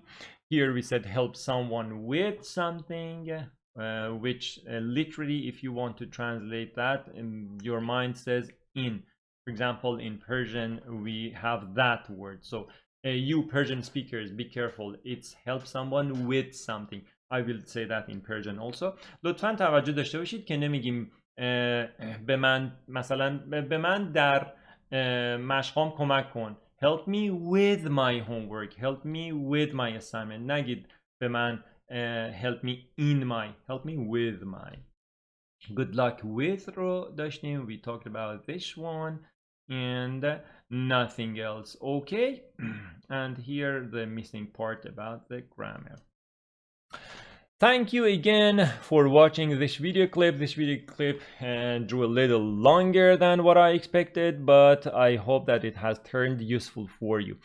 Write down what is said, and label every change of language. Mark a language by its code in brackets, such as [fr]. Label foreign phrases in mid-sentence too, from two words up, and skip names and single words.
[en] Here we said help someone with something, which literally, if you want to translate that, your mind says in. For example, in Persian we have that word. So you Persian speakers, be careful. It's help someone with something. I will say that in Persian also. [fa] لطفاً توجه داشته باشید که نمیگیم به من مثلا به من در مشقام کمک کن. [en] Help me with my homework. Help me with my assignment. [fa] نگید به من [en] help me in my. Help me with my. Good luck with [fa] رو داشتیم. [en] We talked about this one. And nothing else. Okay. And here the missing part about the grammar. Thank you again for watching this video clip. This video clip drew a little longer than what I expected, but I hope that it has turned useful for you.